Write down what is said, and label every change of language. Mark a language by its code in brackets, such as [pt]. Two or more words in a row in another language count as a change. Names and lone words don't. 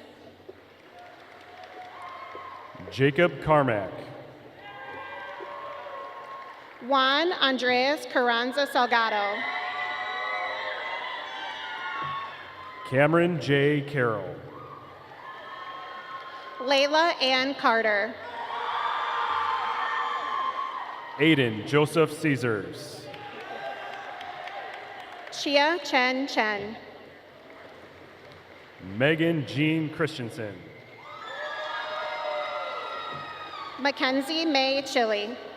[en] Jacob Carmack. Juan Andreas Carranza Salgado. Cameron J. Carroll. Layla Ann Carter. Aiden Joseph Caesars. Chia Chen Chen. Megan Jean Christensen. Mackenzie May Chili.